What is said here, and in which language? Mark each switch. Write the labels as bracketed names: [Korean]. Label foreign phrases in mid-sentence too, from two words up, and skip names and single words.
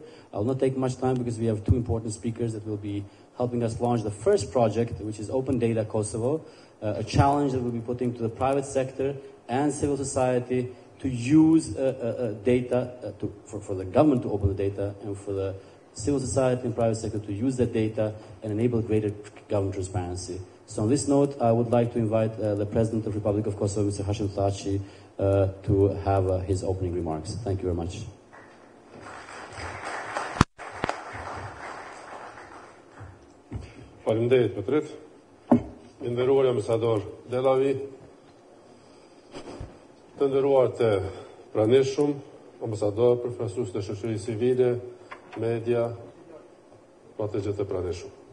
[English] I'll not take much time because we have two important speakers that will be helping us launch the first project, which is Open Data Kosovo, a challenge that we'll be putting to the private sector and civil society to use data for the government to open the data and for the civil society and private sector to use that data and enable greater government transparency. So on this note, I would like to invite the President of the Republic of Kosovo, Mr. Thaçi, to have his opening remarks. Thank you very much. [Albanian] Faleminderit Petrit, nderuar ambasador Delavi, të nderuar të pranishëm, ambasador, përfaqësues të shoqërisë civile, media, pa të gjithë të pranishëm.